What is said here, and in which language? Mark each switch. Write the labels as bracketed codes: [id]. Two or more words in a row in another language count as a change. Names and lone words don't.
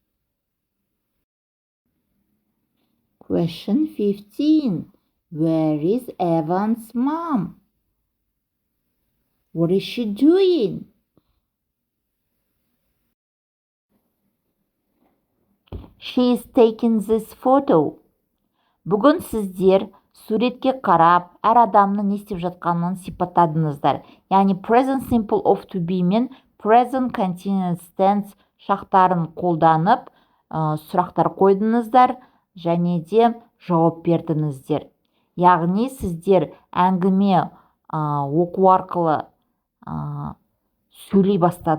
[en] Question 15. Where is Evan's mom? What is she doing? She is taking this photo. [kk] Бүгін сіздер суретке қарап, әр адамның не істеп жатқанын сипаттадыңыздар. Яғни [en] present simple of to be [kk] мен [en] present continuous tense [kk] шақтарын қолданып, сұрақтар қойдыңыздар және де жауап бердіңіздер. Яғни сіздер әңгіме оқу арқылы сөйлей бастадыңыздар.